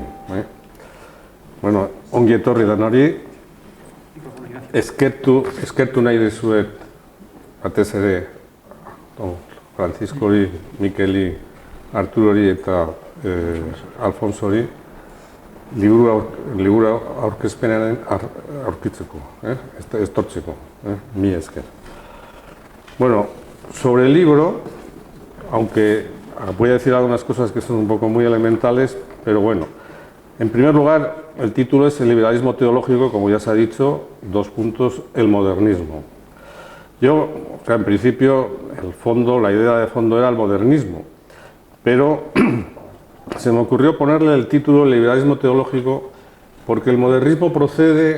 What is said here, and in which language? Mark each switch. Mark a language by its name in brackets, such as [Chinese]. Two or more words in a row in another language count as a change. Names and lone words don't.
[Basque] Bueno, ongi etorri danari, eskertu nahi dizuet batez ere Franciscori, Mikeli, Arturori eta Alfonsori liburu aurkezpenaren aurkitzeko, estortzeko, mi esker. [Spanish] Bueno, sobre el libro, aunque voy a decir algunas cosas que son un poco muy elementales, pero bueno, en primer lugar, el título es El liberalismo teológico, como ya se ha dicho, : el modernismo. Yo, en principio, la idea de fondo era el modernismo, pero se me ocurrió ponerle el título El liberalismo teológico porque el modernismo procede,